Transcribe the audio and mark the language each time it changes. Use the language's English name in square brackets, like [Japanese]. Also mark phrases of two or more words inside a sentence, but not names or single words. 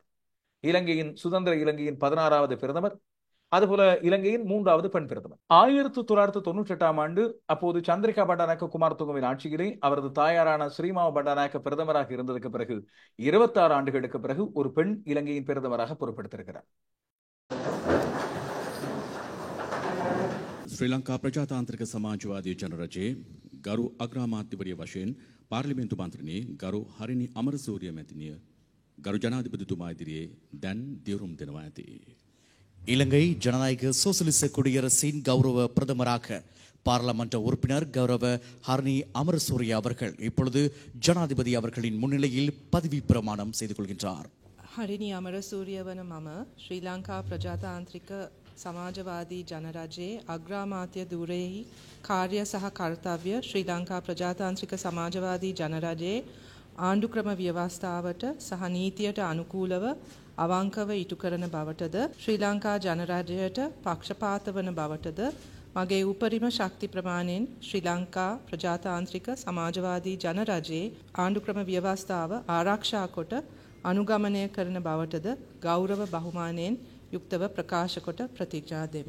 [Tamil] இலங்கையின் சுதந்திர இலங்கையின் 16வது பிரதமர், அதுபோல இலங்கையின் 3வது பெண் பிரதமர். 1998ஆம் ஆண்டு அப்போது சந்திரிகா பண்டாரநாயக்க குமாரதுங்கவின் ஆட்சியிலே அவரது தாயாரான ஸ்ரீமாவ பண்டாரநாயக்க பிரதமராக இருந்ததற்கு பிறகு 26 ஆண்டுகளுக்கு பிறகு ஒரு பெண் இலங்கையின் பிரதமராக பொறுப்பெடுத்திருக்கிறார். [Sinhala] ශ්‍රී ලංකා ප්‍රජාතාන්ත්‍රික සමාජවාදී ජනරජයේ ගරු අග්‍රාමාත්‍යවරිය වශයෙන් පාර්ලිමේන්තු මන්ත්‍රණයේ ගරු හරිනි අමරසූරිය මැතිනිය ගරු ජනාධිපතිතුමා ඉදිරියේ දැන් දියුරුම් දෙනවා ඇති. [Tamil] இலங்கை ஜனநாயக சோசலிச குடியரசின் கௌரவ பிரதமராக பாராளுமன்ற உறுப்பினர் கௌரவ ஹர்னி அமரசூரிய அவர்கள் இப்பொழுது ஜனாதிபதி அவர்களின் முன்னிலையில் பதவி பிரமாணம் செய்து கொள்கின்றார். [Sinhala] හරිනි අමරසූරිය වන මම ශ්‍රී ලංකා ප්‍රජාතාන්ත්‍රික සමාජවාදී ජනරජයේ අග්‍රාමාත්‍ය ධුරයෙහි කාර්ය සහ කර්තව්‍ය ශ්‍රී ලංකා ප්‍රජාතාන්ත්‍රික සමාජවාදී ජනරජයේ ආණ්ඩුක්‍රම ව්‍යවස්ථාවට සහ නීතියට අනුකූලව අවංකව ඉටු කරන බවටද ශ්‍රී ලංකා ජනරජයට පක්ෂපාත වන බවටද මගේ උපරිම ශක්ති ප්‍රමාණයෙන් ශ්‍රී ලංකා ප්‍රජාතාන්ත්‍රික සමාජවාදී ජනරජයේ ආණ්ඩුක්‍රම ව්‍යවස්ථාව ආරක්ෂා කොට අනුගමනය කරන බවටද ගෞරව බහුමානයෙන් යුක්තව ප්‍රකාශ කොට ප්‍රතිඥා දෙමි.